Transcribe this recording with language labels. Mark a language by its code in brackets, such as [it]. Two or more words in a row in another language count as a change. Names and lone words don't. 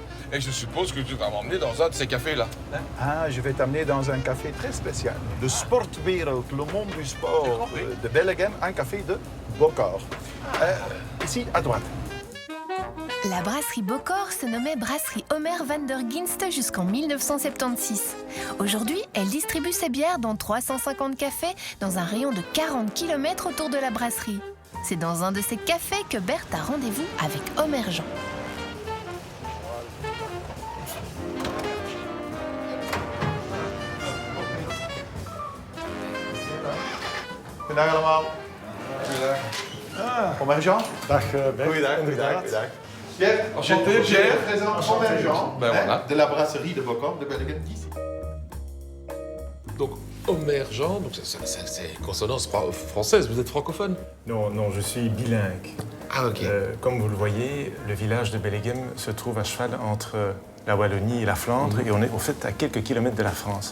[fr] Et je suppose que tu vas m'emmener dans un de ces cafés-là. Hein. Ah, je vais t'amener dans un café très spécial. De Sportwereld, le monde du sport de Bellegem, un café de Beaucorps. Ici, à droite. La brasserie Beaucorps se nommait brasserie Omer van der Ginst jusqu'en 1976. Aujourd'hui, elle distribue ses bières dans 350 cafés dans un rayon de 40 km autour de la brasserie. C'est dans un de ces cafés que Berthe a rendez-vous avec Omer Jean. [nl] Goedendag allemaal. Omer Jean. Dag Bert. Goedendag, Inderdaad. goedendag. Pierre, [fr] Enchanté, Pierre. Présent Omer Jean, Ben voilà. de la brasserie de Beaucorps de Bellegem d'ici. Donc, Omer Jean, donc c'est consonance française, vous êtes francophone? Non, non, je suis bilingue. Ah, ok. Comme vous le voyez, le village de Bellegem se trouve à cheval entre la Wallonie et la Flandre, et on est au fait à quelques kilomètres de la France.